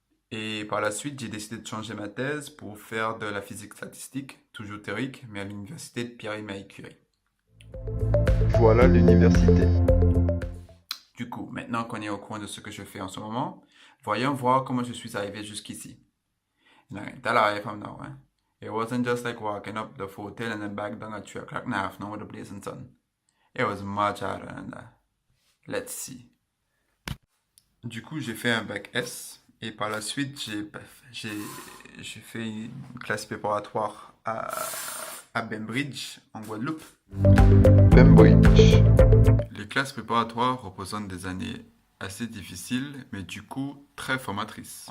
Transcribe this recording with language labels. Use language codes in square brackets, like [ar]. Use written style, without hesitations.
[fr] Et par la suite, j'ai décidé de changer ma thèse pour faire de la physique statistique, toujours théorique, mais à l'université de Pierre et Marie Curie. Voilà l'université. Du coup, maintenant qu'on est au courant de ce que je fais en ce moment, voyons voir comment je suis arrivé jusqu'ici. [en] And I can tell how I am now, eh? It wasn't just like walking up the hotel and then back down at 3 o'clock in the afternoon with the blazing sun. It was much harder than that. Let's see. [fr] Du coup, j'ai fait un bac S et par la suite, j'ai fait une classe préparatoire à Bainbridge, en Guadeloupe. Cambridge. Les classes préparatoires représentent des années assez difficiles, mais du coup très formatrices.